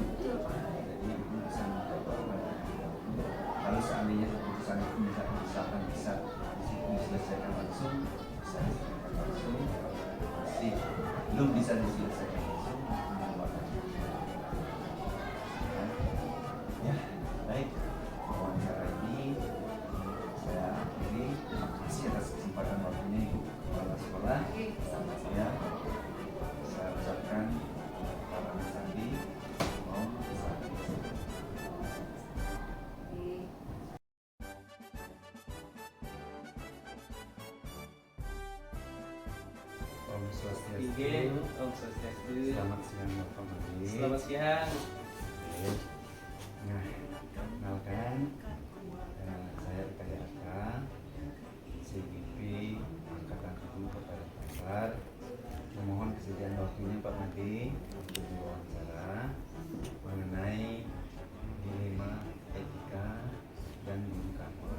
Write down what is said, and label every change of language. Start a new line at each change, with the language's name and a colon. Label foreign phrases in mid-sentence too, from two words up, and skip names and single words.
Indonesian: Jadi Ibu bisa kalau seandainya keputusan itu misalkan bisa diselesaikan langsung, bisa diselesaikan langsung, pasti belum bisa diselesaikan langsung, ya. Baik, wawancara ini saya akhiri. Terima kasih atas kesempatan waktunya Ibu Kepala Sekolah. Ya, saya ucapkan
Sanskrit: Para Sandi, Om Sandi. Om Swastiastu. Om Swastiastu.
Indonesian: Selamat siang Bapak Madi. Selamat siang. Oke. Nah, kenalkan saya Rikaya Aka, CGP Angkatan 7 Kota Denpasar. Memohon kesediaan waktunya Pak Madi untuk diwawancara mengenai dilema etika dan bukan moral.